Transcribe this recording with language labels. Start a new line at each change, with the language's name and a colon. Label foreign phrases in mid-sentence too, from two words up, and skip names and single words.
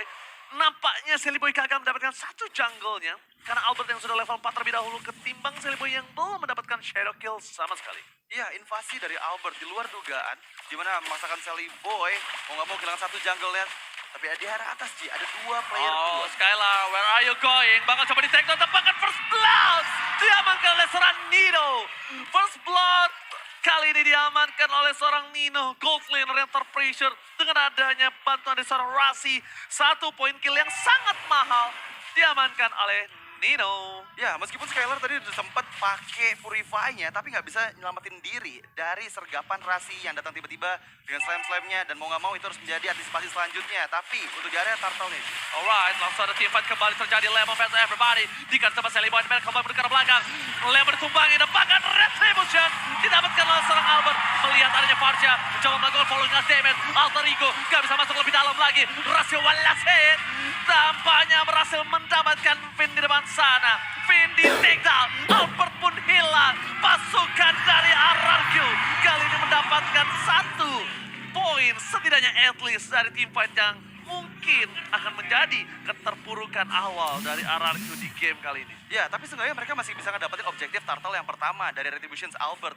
Indonesian: Nampaknya Sally Boy gagal mendapatkan satu jungle-nya karena Albert yang sudah level 4 terlebih dahulu ketimbang Sally Boy yang belum mendapatkan
English: shadow kill
Indonesian: sama sekali. Iya, invasi dari Albert di luar dugaan, di mana memaksakan Sally Boy mau nggak mau kehilangan satu jungle-nya. Tapi di arah atas, Ji, ada dua player Oh, kedua. Skylar,
English: where are you going?
Indonesian: Bakal coba di
English: take down,
Indonesian: tepakan
English: first blood.
Indonesian: Diamankan oleh seorang Nino.
English: First blood
Indonesian: kali ini diamankan oleh seorang Nino.
English: Gold laner
Indonesian: yang terpressure dengan adanya bantuan dari seorang Rasi. 1 poin kill yang sangat mahal diamankan oleh Nino. Ya, meskipun Skylar tadi udah sempat pakai Purify-nya, tapi nggak bisa nyelamatin diri dari sergapan Rasi yang datang tiba-tiba dengan slam-slamnya. Dan mau nggak mau itu harus menjadi antisipasi selanjutnya. Tapi untuk di area turtle nih. Alright, langsung ada
English: team fight
Indonesian: kembali terjadi. Lemon
English: versus everybody.
Indonesian: Dikasih sama Sally Boy, mereka kembali ke belakang. Lemon ditumpangi dan bahkan retribution didapatkan oleh seorang Albert. Melihat adanya Farsha, mencoba melakukan
English: following damage.
Indonesian: Alter Ego nggak bisa masuk lebih dalam lagi. Rasio Walasin tampaknya berhasil mendapatkan Finn di depan sana. Finn di
English: take down.
Indonesian: Albert pun hilang. Pasukan dari RRQ kali ini mendapatkan 1 poin setidaknya
English: at least
Indonesian: dari tim fight yang mungkin akan menjadi keterpurukan awal dari RRQ di game kali ini. Ya, tapi seenggaknya mereka masih bisa ngedapetin objektif turtle yang pertama dari Retributions Albert.